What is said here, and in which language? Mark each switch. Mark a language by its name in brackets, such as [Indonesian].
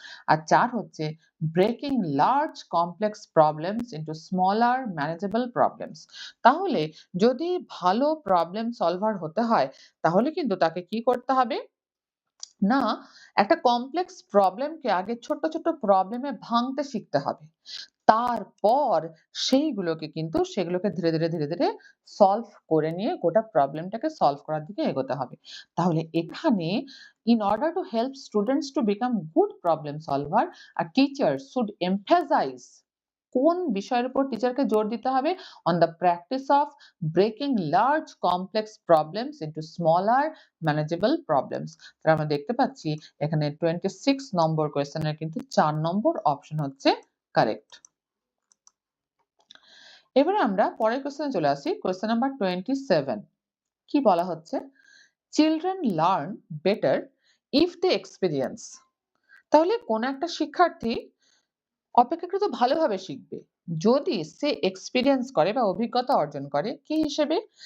[Bangla] আর ৪ হচ্ছে [English] breaking large complex problems into smaller manageable problems, [Bangla] তাহলে যদি ভালো প্রবলেম সলভার হতে হয় তাহলে কিন্তু তাকে কি করতে হবে না, একটা কমপ্লেক্স প্রবলেমকে আগে ছোট্ট, ছোট্ট প্রবলেমে ভাঙতে শিখতে হবে। তারপর সেগুলোকে ধীরে, ধীরে সলভ করে নিয়ে গোটা প্রবলেমটাকে সলভ করার দিকে এগোতে হবে। তাহলে এখানে [English] in order to help students to become good problem solver, a teacher should emphasize [Bangla] কোন বিষয়ের উপর টিচারকে জোর দিতে হবে? [English] On the practice of breaking large complex problems into smaller manageable problems. [Bangla] তাহলে আমরা দেখতে পাচ্ছি এখানে 26 নম্বর কোয়েশ্চেন এর কিন্তু ৪ নম্বর অপশন হচ্ছে কারেক্ট। এবারে আমরা পরের কোয়েশ্চেনে চলে আসি। কোয়েশ্চেন নাম্বার 27 কি বলা হচ্ছে? [English] children learn better if they experience, [Bangla] তাহলে কোন একটা শিক্ষার্থী অপেক্ষাকৃত ভালোভাবে শিখবে যদি সে এক্সপেরিয়েন্স করে বা অভিজ্ঞতা অর্জন করে কি হিসেবে?